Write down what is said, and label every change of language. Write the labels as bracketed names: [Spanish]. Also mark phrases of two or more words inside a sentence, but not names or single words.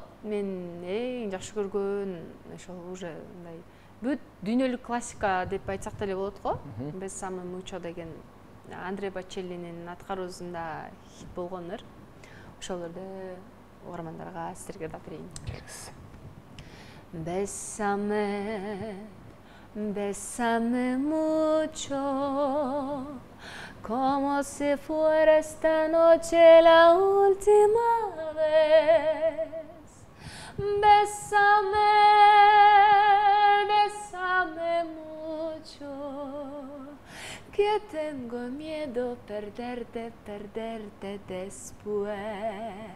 [Kyrgyz] Мен эң жакшы көргөн ошол уже мындай бүт дүйнөлүк классика деп айтсак деле болот го. Бессаме мучо деген Андре Бочеллинин аткаруусунда хит болгон ыр. Ошолорду угармандарга сиздерге ырдап берейин. [Spanish] Bésame mucho, como si fuera esta noche la última vez. Bésame mucho, que tengo miedo perderte después.